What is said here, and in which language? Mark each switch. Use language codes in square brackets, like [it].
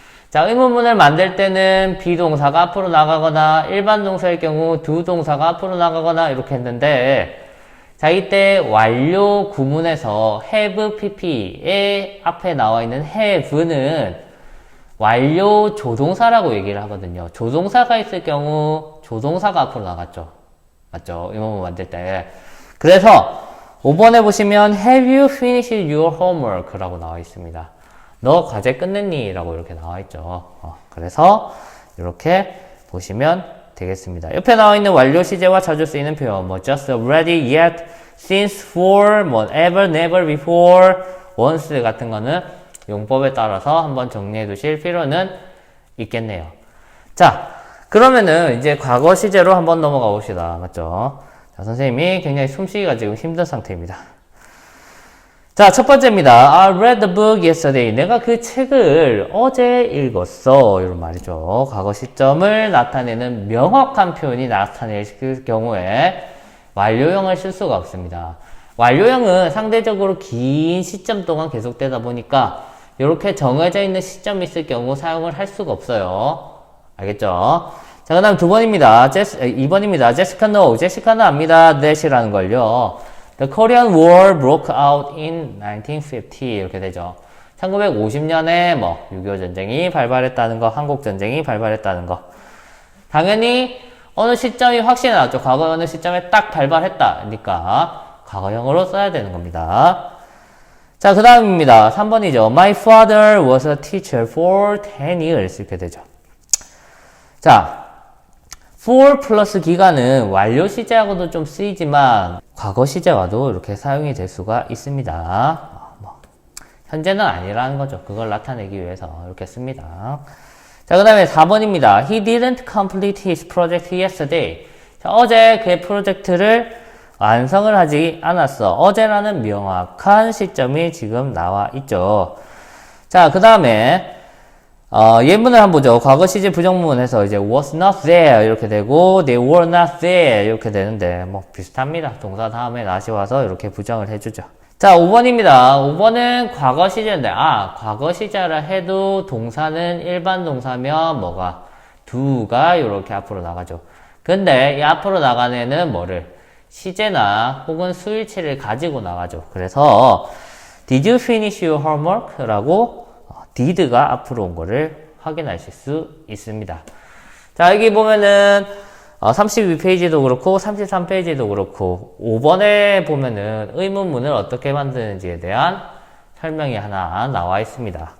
[ko] 자, 의문문을 만들 때는 비동사가 앞으로 나가거나 일반 동사일 경우 두 동사가 앞으로 나가거나 이렇게 했는데, 자, 이때 완료 구문에서 have pp의 앞에 나와 있는 have는 완료 조동사라고 얘기를 하거든요. 조동사가 있을 경우 조동사가 앞으로 나갔죠. 맞죠? 의문문 만들 때. 그래서 5번에 보시면 [en] have you finished your homework? [ko] 라고 나와 있습니다. 너 과제 끝냈니? 라고 이렇게 나와 있죠. 그래서 이렇게 보시면 되겠습니다. 옆에 나와 있는 완료 시제와 자주 쓰이는 표현 just, already, yet, since, for, ever, never, before, once 같은 거는 용법에 따라서 한번 정리해 두실 필요는 있겠네요. 자, 그러면은 이제 과거 시제로 한번 넘어가 봅시다. 맞죠? 자, 선생님이 굉장히 숨쉬기가 지금 힘든 상태입니다. 자, 첫 번째입니다. [en] I read the book yesterday. [ko] 내가 그 책을 어제 읽었어. 이런 말이죠. 과거 시점을 나타내는 명확한 표현이 나타낼 경우에 완료형을 쓸 수가 없습니다. 완료형은 상대적으로 긴 시점 동안 계속되다 보니까 이렇게 정해져 있는 시점이 있을 경우 사용을 할 수가 없어요. 알겠죠? 자, 그 다음 2번입니다. 제시카 no. 제시카는 압니다. that이라는 걸요. [en] The Korean War broke out in 1950 [ko] 이렇게 되죠. 1950년에 6.25 전쟁이 발발했다는 거, 한국 전쟁이 발발했다는 거. 당연히 어느 시점이 확실히 나왔죠. 과거 어느 시점에 딱 발발했다니까 과거형으로 써야 되는 겁니다. 자, 그 다음입니다. 3번이죠. [en] My father was a teacher for 10 years. [ko] 이렇게 되죠. 자, for 플러스 기간은 완료 시제하고도 좀 쓰이지만 과거 시제와도 이렇게 사용이 될 수가 있습니다. 현재는 아니라는 거죠. 그걸 나타내기 위해서 이렇게 씁니다. 자, 그 다음에 4번입니다. [en] He didn't complete his project yesterday. [ko] 자, 어제 그의 프로젝트를 완성을 하지 않았어. 어제라는 명확한 시점이 지금 나와 있죠. 자, 그 다음에 예문을 한번 보죠. 과거 시제 부정문에서 이제 [en] was not there [ko] 이렇게 되고 [en] they were not there [ko] 이렇게 되는데 뭐 비슷합니다. 동사 다음에 not이 와서 이렇게 부정을 해주죠. 자, 5번입니다. 5번은 과거 시제인데 과거 시제라 해도 동사는 일반 동사면 뭐가 do가 이렇게 앞으로 나가죠. 근데 이 앞으로 나가는 애는 뭐를 시제나 혹은 수일치를 가지고 나가죠. 그래서 [en] Did you finish your homework? [ko] 라고 did가 앞으로 온 거를 확인하실 수 있습니다. 자, 여기 보면은 32페이지도 그렇고 33페이지도 그렇고 5번에 보면은 의문문을 어떻게 만드는지에 대한 설명이 하나 나와 있습니다.